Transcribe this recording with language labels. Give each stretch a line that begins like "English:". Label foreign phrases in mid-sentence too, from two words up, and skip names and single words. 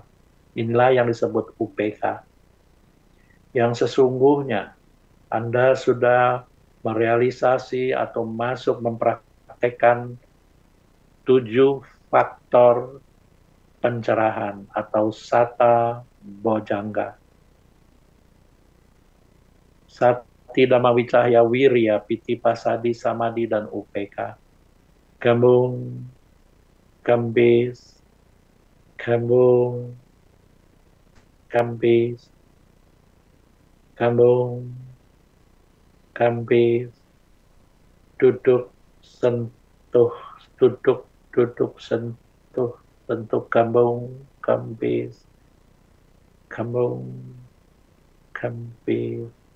Indonesian: Inilah yang disebut UPK. Yang sesungguhnya Anda sudah merealisasi atau masuk mempraktekkan 7 faktor pencerahan atau
Pali: sata bojangga. Sati Dhamma Wicahya Wirya, Piti Pasadi, Samadhi,
Indonesian: dan UPK. Kembung, kempis, kembung, kempis, kembung, kempis, duduk, sentuh, duduk, duduk, sentuh, sentuh, kembung, kempis, kembung, kempis.